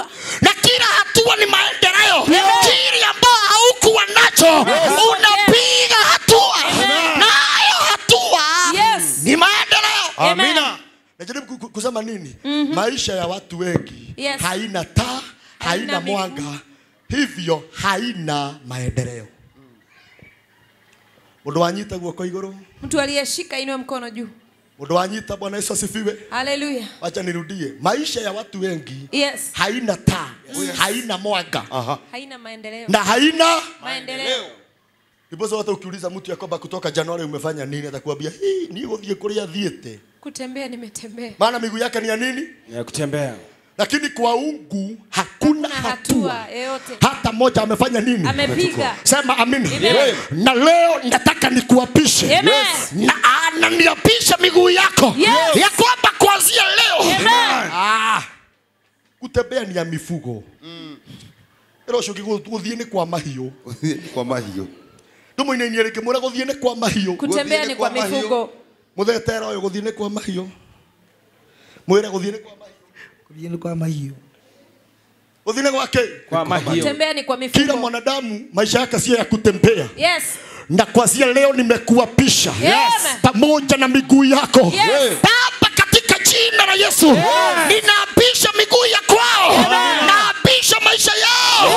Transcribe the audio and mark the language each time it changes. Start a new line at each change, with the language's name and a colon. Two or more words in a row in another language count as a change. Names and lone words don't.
Swahili: Na kila hatua ni maendeleo. Kile ambao haukuwa nacho, unapiga hatua. Na hayo hatua ni maendeleo. Amina. Najaribu kusema nini? Maisha ya watu wengi haina taa, haina mwanga, hivyo haina maendeleo.
Kikuyu: Mundu wanyita guoko iguru.
Swahili: Mtu aliyeshika inua mkono juu.
Kikuyu: Mundu wanyita.
Swahili: Bwana Yesu asifiwe. Haleluya. Acha nirudie. Maisha ya watu wengi haina taa, haina mwanga, haina maendeleo. na haina maendeleo. Ndiposa watu ukiuliza mtu yakoba kutoka Januari umefanya nini, atakwambia ni
Kikuyu: gũthiĩ kũrĩa thiĩte.
Swahili: Kutembea nimetembea. Maana miguu yake ni ya nini? Ya kutembea. Lakini kwa ungu hakuna hatua yoyote. Hata moja amefanya nini? Amepiga. Sema amini. Na leo nataka nikuapishe. Na niapishe miguu yako. Ya kwamba kuanzia leo. Kutembea ni ya mifugo.
Kikuyu: Ero shoki gũthiĩ nĩ kwa mahiũ. Kwa mahiũ. Ndumu ine nyereke mura gũthiĩ nĩ kwa mahiũ.
Swahili: Kutembea ni kwa mifugo.
Kikuyu: Muthetera ũyũ gũthiĩ nĩ kwa mahiũ. Mwĩre gũthiĩ nĩ kwa mahiũ. Gũthiĩ nĩ kwa mahiũ. Gũthiĩ nĩ gwake. Kwa mahiũ.
Swahili: Kutembea ni kwa mifugo. Kila mwanadamu maisha yake sio ya kutembea. Yes. Na kuanzia leo nimekuapisha pamoja na miguu yako. Baba, katika jina la Yesu ninaapisha miguu ya kwao. Naapisha maisha yao.